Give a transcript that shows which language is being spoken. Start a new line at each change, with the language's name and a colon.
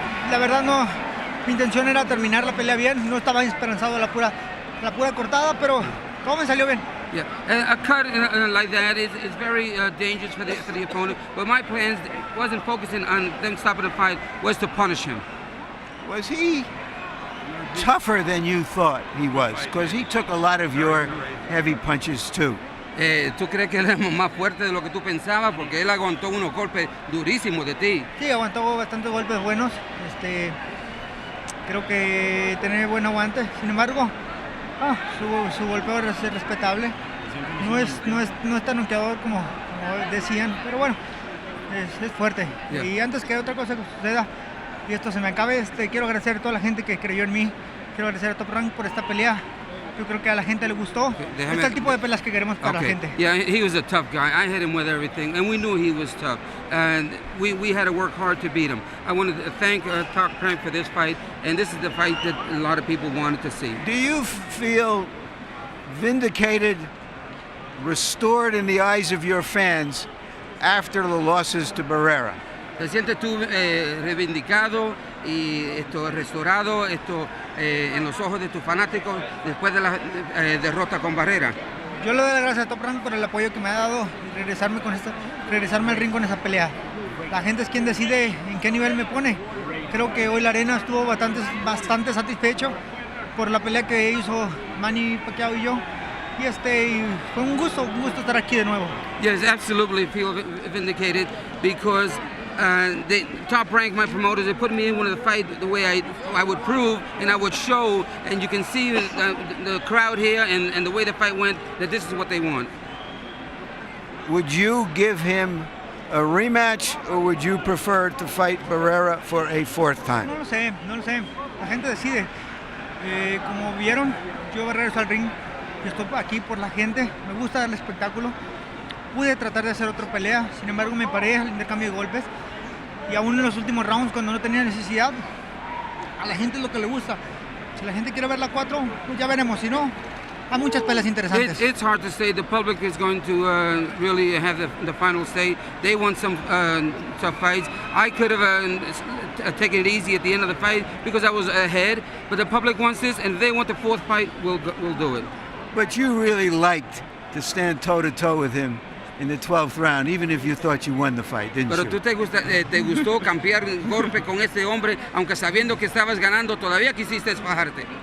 Spanish: La verdad no, mi intención era terminar la pelea bien, no estaba esperanzado a la pura cortada, pero todo me salió bien.
English: Yeah, a cut like that is very dangerous for the opponent. But my plans wasn't focusing on them stopping the fight, was to punish him. Was he tougher than you thought he was? Because he took a lot of your heavy punches too.
Spanish: ¿Tú crees que él es más fuerte de lo que tú pensabas? Porque él aguantó unos golpes durísimos de ti. Sí, aguantó bastantes golpes buenos. Creo que tiene buen aguante. Sin embargo, su golpeo es respetable. No es tan noqueador como decían, pero bueno, es fuerte.
English: Yeah.
Spanish: Y antes que otra cosa suceda y esto se me acabe, quiero agradecer a toda la gente que creyó en mí. Quiero agradecer a Top Rank por esta pelea. Yo creo que a la gente le gustó. Este es el tipo de peleas que queremos para la gente.
English: Yeah, he was a tough guy. I hit him with everything, and we knew he was tough. And we had to work hard to beat him. I wanted to thank Top Rank for this fight, and this is the fight that a lot of people wanted to see. Do you feel vindicated, restored in the eyes of your fans after the losses to Barrera? ¿Te sientes tú reivindicado y restaurado en los ojos de tus fanáticos después de la derrota con Barrera?
Spanish: Yo le doy las gracias a Top Rank por el apoyo que me ha dado y regresarme al ring con esa pelea. La gente es quien decide en qué nivel me pone. Creo que hoy la arena estuvo bastante satisfecho por la pelea que hizo Manny Pacquiao y yo. Y fue un gusto estar aquí de nuevo.
English: Yes, absolutely feel vindicated because the Top Rank, my promoters, they put me in one of the fight the way I would prove and I would show, and you can see the crowd here and the way the fight went, that this is what they want. Would you give him a rematch, or would you prefer to fight Barrera for a fourth time?
Spanish: No lo sé. La gente decide. Como vieron, yo regreso al ring. Yo estoy aquí por la gente. Me gusta dar el espectáculo. Pude tratar de hacer otra pelea, sin embargo me paré al intercambio de golpes. Y aún en los últimos rounds, cuando no tenía necesidad, a la gente es lo que le gusta. Si la gente quiere ver la 4, pues ya veremos. Si no, hay muchas peleas interesantes.
English: It's hard to say. The public is going to really have the final say. They want some tough fights. I could have taken it easy at the end of the fight because I was ahead, but the public wants this, and if they want the fourth fight, we'll do it. But you really liked to stand toe-to-toe with him in the 12th round, even if you thought you won the fight, didn't
Spanish: Pero
English: you?
Spanish: tú te gustó campear golpe con este hombre, aunque sabiendo que estabas ganando, todavía quisiste fajarte.